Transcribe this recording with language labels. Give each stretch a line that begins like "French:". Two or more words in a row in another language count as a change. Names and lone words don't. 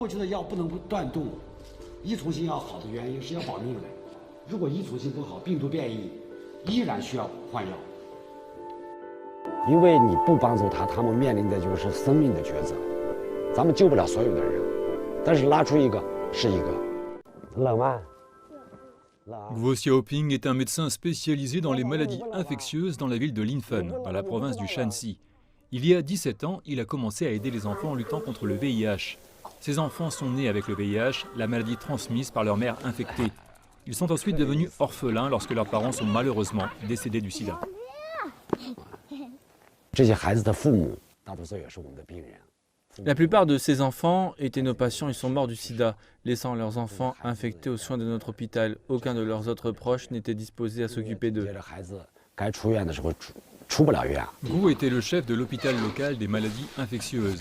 Chinese: 我觉得药不能够断动，依从性要好的原因是要保命的。如果依从性不好，病毒变异，依然需要换药。因为你不帮助他，他们面临的就是生命的抉择。咱们救不了所有的人，但是拉出一个是一个。冷吗？
French: Guo Xiaoping est un médecin spécialisé dans les maladies infectieuses dans la ville de Linfen, dans la province du Shanxi. Il y a 17 ans, il a commencé à aider les enfants en luttant contre le VIH. Ces enfants sont nés avec le VIH, la maladie transmise par leur mère infectée. Ils sont ensuite devenus orphelins lorsque leurs parents sont malheureusement décédés du sida.
Chinese: 这些孩子的父母大多数也是我们的病人。
French: La plupart de ces enfants étaient nos patients, ils sont morts du sida, laissant leurs enfants infectés aux soins de notre hôpital. Aucun de leurs autres proches n'était disposé à s'occuper d'eux. Guo était le chef de l'hôpital local des maladies infectieuses.